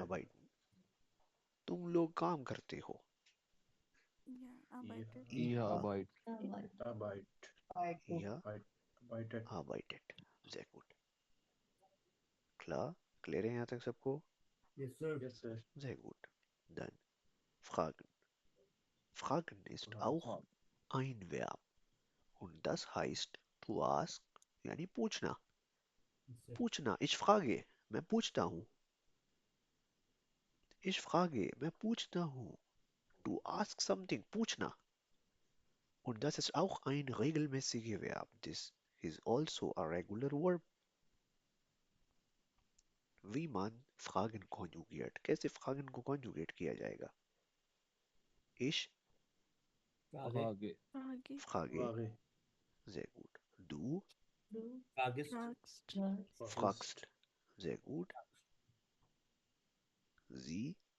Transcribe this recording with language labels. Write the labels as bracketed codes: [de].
[de] arbeiten. [hi] तुम लोग काम करते हो. [de] Ja, arbeitet. Ihr Ihr arbeitet. Arbeit. ihr Arbeitet. arbeitet. Sehr gut. Klar, [hi] kläre हैं यहाँ तक सबको. [en] Yes, sir. Yes, sir. [de] Sehr gut. Dann Fragen. Fragen ist auch ein Verb. Und das heißt [en] to ask, [hi] यानी पूछना. [en] Yes, sir. [hi] पूछना. [de] Ich frage, [hi] मैं पूछता हूँ. [de] Ich frage, [hi] मैं पूछता हूँ. [en] To ask something, [hi] पूछना. [de] Und das ist auch ein regelmäßiger Verb. [en] This is also a regular verb. [de] Wie man Fragen konjugiert. [hi] कैसे Fragen को conjugate किया जाएगा? [de] Ich Frage. Frage. frage. Frage. Sehr gut. Du Fragest. Fragst. fragst. Sehr gut. Sie